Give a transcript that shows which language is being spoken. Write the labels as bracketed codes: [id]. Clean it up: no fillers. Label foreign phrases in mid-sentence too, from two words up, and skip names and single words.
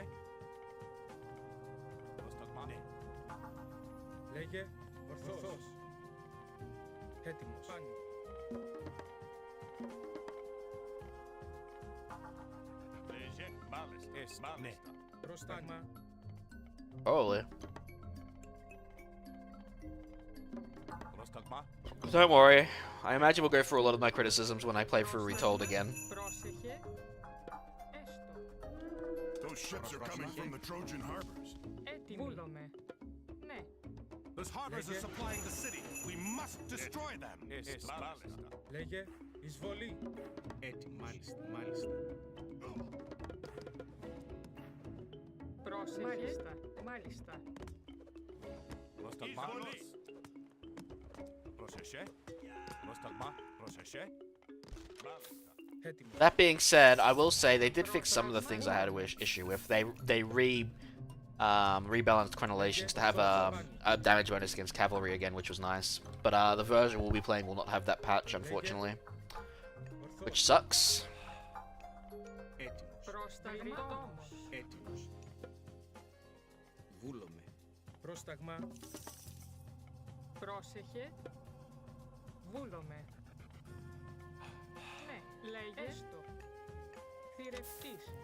[el] Πρόσταγμα. Ναι. Λέγε. Ορθός. Έτοιμος. Πάνι. Λέγε. Μάλιστα. Έστω. Ναι. Πρόσταγμα. [en] Holy. [el] Πρόσταγμα. [en] Don't worry. I imagine we'll go through a lot of my criticisms when I play through Retold again. [el] Πρόσεχε. Έστω. [en] Those ships are coming from the Trojan harbors. [el] Έτοιμη. Βούλομαι. Ναι. [en] Those harbors are supplying the city. We must destroy them. [el] Έστω. Μάλιστα. Λέγε. Εισβολή. Έτοιμος. Μάλιστα. Μάλιστα. Πρόσεχε. Μάλιστα. Μάλιστα. Πρόσταγμα. Πρόσεχε. Πρόσταγμα. Πρόσεχε. Μάλιστα. Έτοιμος. [en] That being said, I will say they did fix some of the things I had an issue with. They rebalanced crenellations to have a damage bonus against cavalry again, which was nice. But the version we'll be playing will not have that patch, unfortunately, which sucks. [el] Έτοιμος. Πρόσταγμα. Όμως. Έτοιμος. Βούλομαι. Πρόσταγμα. Πρόσεχε. Βούλομαι. Ναι. Λέγε. Έστω. Θηρευτής.